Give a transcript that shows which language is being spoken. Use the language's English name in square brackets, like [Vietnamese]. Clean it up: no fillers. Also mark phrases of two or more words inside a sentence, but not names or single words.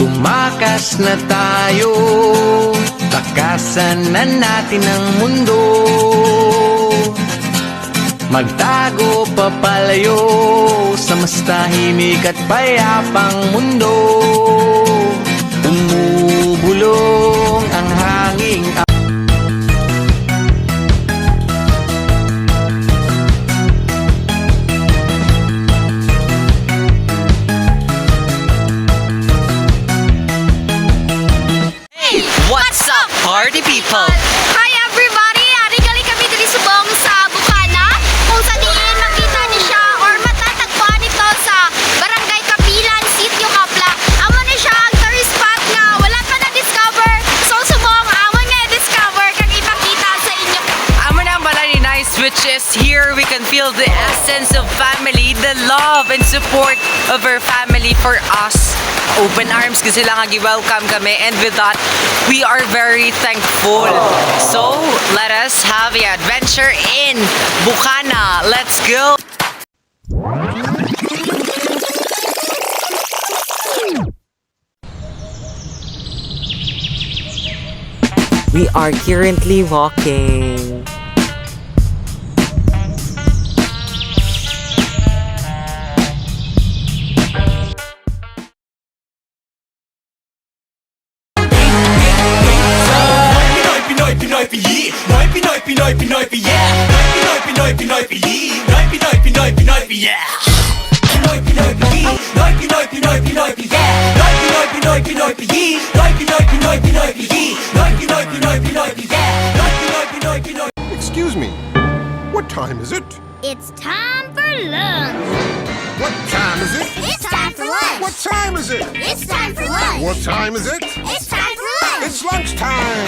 [Filipino] Tumakas na tayo, takasan na natin ang mundo. Magtago papalayo sa mas tahimik at payapang mundo. Bumubulong ang hanging [English] What's up, party people? Hi everybody! [Hiligaynon] Arigali kami diri subong sa Bukana. Kung sa diin makita ni siya or [Filipino] matatagpuan ito [Hiligaynon] sa Barangay Kapilan, Sitio Kapla. Amo na siya ang [English] tourist spot [Hiligaynon] nga wala pa na-discover. So subong amo nga discover kang ipakita sa inyo. Amo na ang balay ni [English] Nice, which is here we can feel the essence of family, the love and support of our family for us. Open arms [Hiligaynon] kasi lang welcome kami, [English] and with that we are very thankful. So let us have an adventure in Bukana. Let's go. We are currently walking. Pinoy Pinoy Pinoy Pinoy yeah. Pinoy Pinoy Pinoy Pinoy Pinoy Pinoy yeah. Pinoy Pinoy Pinoy Pinoy Pinoy Pinoy yeah. Pinoy Pinoy Pinoy Pinoy Pinoy Pinoy Pinoy Pinoy Pinoy Pinoy yeah. Pinoy Pinoy. Excuse me, what time is it? It's time for lunch. What time is it? It's time for lunch. What time is it? It's time for lunch. What time is it? It's time for lunch. It's lunchtime.